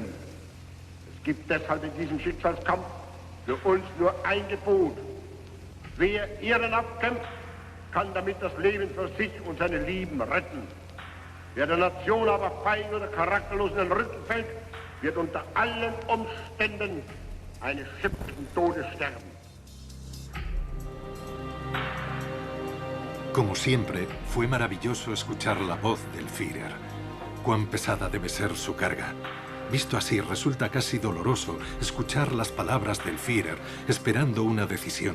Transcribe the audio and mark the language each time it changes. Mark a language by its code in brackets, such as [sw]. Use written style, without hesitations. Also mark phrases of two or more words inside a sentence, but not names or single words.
[de] Es gibt deshalb in diesem Schicksalskampf für uns nur ein Gebot. Wer ehrenhaft kämpft, kann damit das Leben für sich und seine Lieben retten. Wer der Nation aber feig oder charakterlos in den Rücken fällt, wird unter allen Umständen eines schrecklichen Todes sterben. [es] Como siempre, fue maravilloso escuchar la voz del Führer. Cuán pesada debe ser su carga. Visto así, resulta casi doloroso escuchar las palabras del Führer, esperando una decisión.